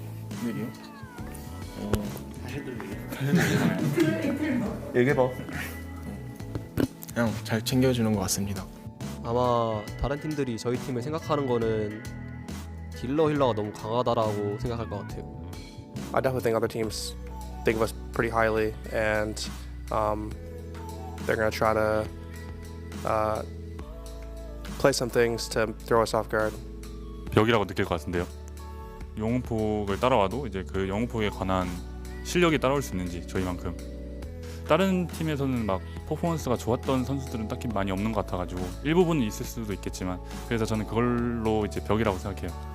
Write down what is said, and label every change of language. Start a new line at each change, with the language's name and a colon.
Korean: 형들이요? 얘기해봐. 그냥 잘 챙겨주는 것 같습니다. 아마 다른 팀들이 저희 팀을 생각하는 거는 딜러 힐러가 너무 강하다라고 생각할 것 같아요.
English: I definitely think other teams think of us pretty highly, and they're going to try to play some things to throw us off guard.
Korean: 벽이라고 느낄 것 같은데요. 영웅폭을 따라와도 이제 그 영웅폭에 관한 실력이 따라올 수 있는지 저희만큼. 다른 팀에서는 막 퍼포먼스가 좋았던 선수들은 딱히 많이 없는 것 같아가지고 일부분은 있을 수도 있겠지만 그래서 저는 그걸로 이제 벽이라고 생각해요.